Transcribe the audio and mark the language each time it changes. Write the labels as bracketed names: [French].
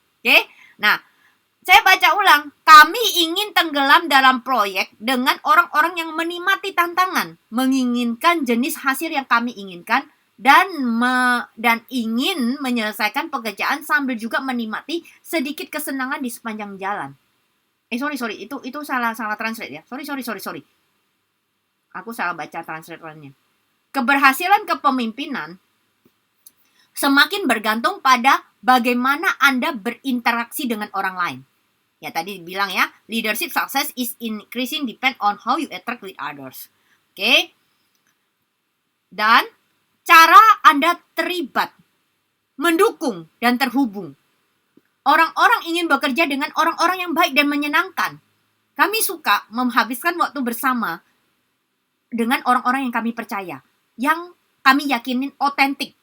[Indonesian] Oke? Nah, saya baca ulang. Kami ingin tenggelam dalam proyek dengan orang-orang yang menikmati tantangan, menginginkan jenis hasil yang kami inginkan, dan ingin menyelesaikan pekerjaan sambil juga menikmati sedikit kesenangan di sepanjang jalan. Sorry, itu salah translate ya. Sorry. Aku salah baca translatornya. Keberhasilan kepemimpinan semakin bergantung pada bagaimana Anda berinteraksi dengan orang lain. Ya, tadi bilang ya, [English] leadership success is increasing depend on how you interact with others. [Indonesian] Oke. Dan cara Anda terlibat, mendukung, dan terhubung. Orang-orang ingin bekerja dengan orang-orang yang baik dan menyenangkan. Kami suka menghabiskan waktu bersama dengan orang-orang yang kami percaya, yang kami yakinin otentik.